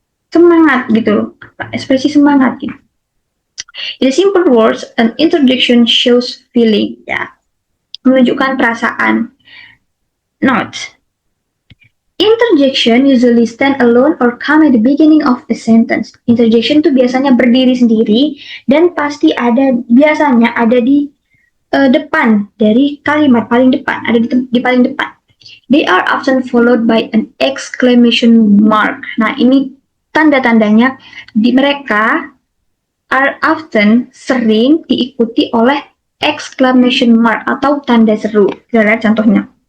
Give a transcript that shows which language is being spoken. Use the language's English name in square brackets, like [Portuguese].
[Indonesian] Semangat gitu, ekspresi semangat gitu. [English] In simple words, an interjection shows feeling, [Indonesian] ya, menunjukkan perasaan. [English] Note: interjection usually stand alone or come at the beginning of a sentence. [Indonesian] Interjection itu biasanya berdiri sendiri dan pasti biasanya ada di depan dari kalimat, paling depan, ada di paling depan. [English] They are often followed by an exclamation mark. [Indonesian] Nah, ini tanda-tandanya mereka [English] are often, [Indonesian] sering diikuti oleh exclamation mark atau tanda seru. Kita lihat contohnya.